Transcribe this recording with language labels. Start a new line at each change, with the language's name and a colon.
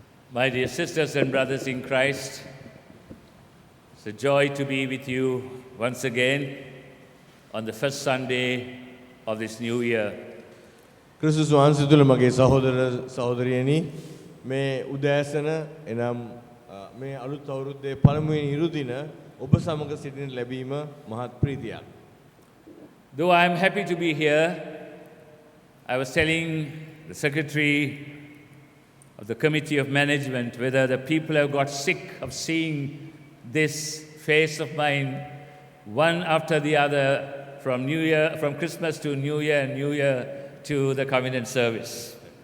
English: My dear sisters and brothers in Christ, it's a joy to be with you once again on the first Sunday of this new year.
Sinhala: ක්‍රිස්තුස් වහන්සේ තුළ මගේ සහෝදර සහෝදරියනි මේ උදෑසන එනම් මේ අලුත් අවුරුද්දේ පළමුවෙනි ඉරුදින ඔබ සමග සිටින ලැබීම මහත් ප්‍රීතියක්.
English: Though I am happy to be here, I was telling the secretary of the committee of management whether the people have got sick of seeing this face of mine one after the other from Christmas to New Year and New Year to the covenant service.